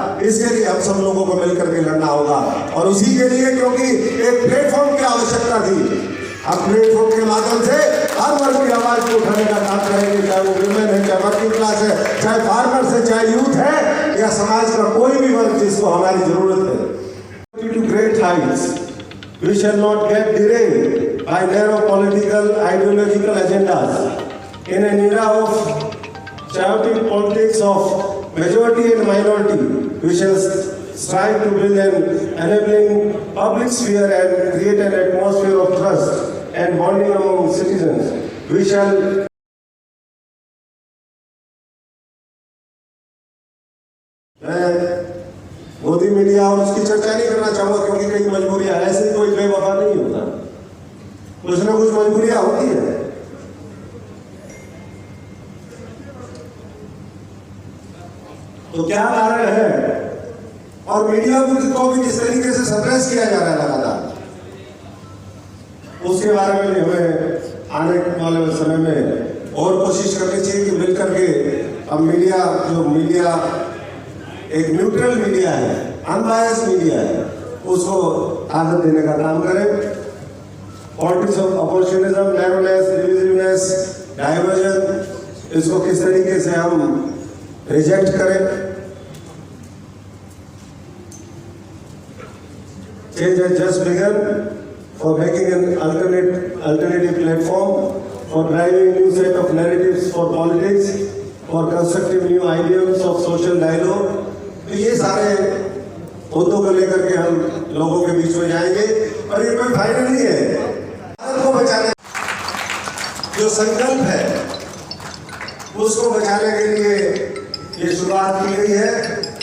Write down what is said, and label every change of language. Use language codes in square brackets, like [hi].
[hi] इसके लिए हम सब लोगों को मिलकर के लड़ना होगा। और उसी के लिए, क्योंकि एक प्लेटफॉर्म की आवश्यकता थी, हम प्लेटफॉर्म के माध्यम से हर वर्ग की आवाज को उठाने का काम करेंगे, चाहे वो विमेन है, चाहे वर्किंग क्लास है, चाहे फार्मर्स है, चाहे यूथ है, या समाज का कोई भी वर्ग जिसको हमारी जरूरत है। [en] To great heights we shall not get derailed by narrow political ideological agendas in an era of chaotic politics of majority and minority. We shall strive to build an enabling public sphere and create an atmosphere of trust and bonding among citizens. We shall [hi] Modi media और उसकी चर्चा नहीं करना चाहूंगा, क्योंकि कई मजबूरियां, ऐसे कोई बेवफा नहीं होता, कुछ ना कुछ मजबूरियां होती है। तो क्या कारण है, और मीडिया को भी किस तरीके से सप्रेस किया जा रहा है लगातार, उसके बारे में हमें आने वाले समय में और कोशिश करनी चाहिए कि मिलकर के हम मीडिया, जो मीडिया एक न्यूट्रल मीडिया है, अनबायस्ड मीडिया है, उसको ताकत देने का काम करें। [en] politics of opportunism, narrowness, divisiveness, diversion, [hi] इसको किस तरीके से हम रिजेक्ट करें। [en] Change has just begun for making an alternative platform, for driving a new set of narratives for politics, for constructive new ideas of social dialogue. [hi] तो ये सारे मुद्दों को लेकर के हम लोगों के बीच में जाएंगे, और ये कोई फाइनल नहीं है। भारत को बचाने जो संकल्प है, उसको बचाने के लिए ये शुरुआत की गई है।